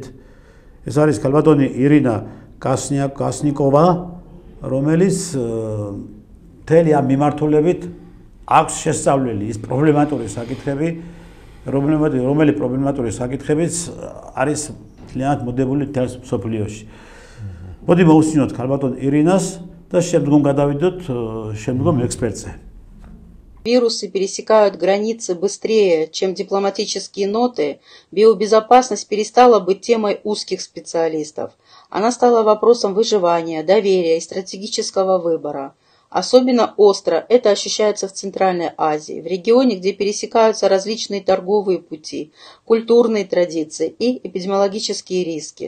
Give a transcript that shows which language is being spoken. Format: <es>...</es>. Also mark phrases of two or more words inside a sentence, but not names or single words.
<ka>ეს არის ქალბატონი ირინა კასნიკოვა, რომელიც მთელი ამ მიმართულებით აქვს შესწავლილი ის პრობლემატური საკითხები, რომელი პრობლემატური საკითხებიც არის მთლიანად მოდებული მთელ მსოფლიოში. მოდი მოусმინოთ ქალბატონ ირინას და შემდგომ გადავიდოთ შემდგომ экспертზე.</ka> <ru>Вирусы пересекают границы быстрее, чем дипломатические ноты. Биобезопасность перестала быть темой узких специалистов. Она стала вопросом выживания, доверия и стратегического выбора. Особенно остро это ощущается в Центральной Азии, в регионе, где пересекаются различные торговые пути, культурные традиции и эпидемиологические риски.</ru>